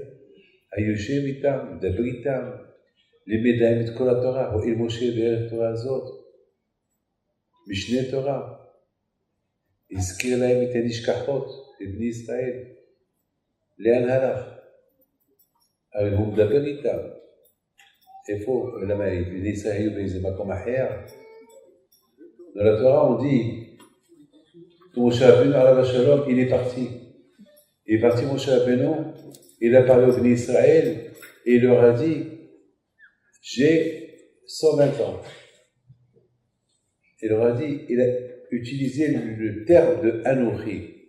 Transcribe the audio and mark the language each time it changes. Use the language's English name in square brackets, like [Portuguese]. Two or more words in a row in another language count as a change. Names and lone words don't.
[Hebrew] היושב איתם, מדבר איתם, לימד להם את כל התורה, הואיל משה בערך התורה הזאת, משנה תורה, הזכיר להם את הנשכחות לבני ישראל. לאן הלך? הרי הוא מדבר איתם. איפה? למה בני ישראל היו באיזה מקום אחר? [French] Dans la Torah on dit que Moshe Rabbeinu [Hebrew] עליו השלום, [French] il est parti. Il est parti Moshe Rabbeinu, il a parlé au Bnei Israël et il leur a dit j'ai 120 ans. Il leur a dit, il a utilisé le terme de Anochi.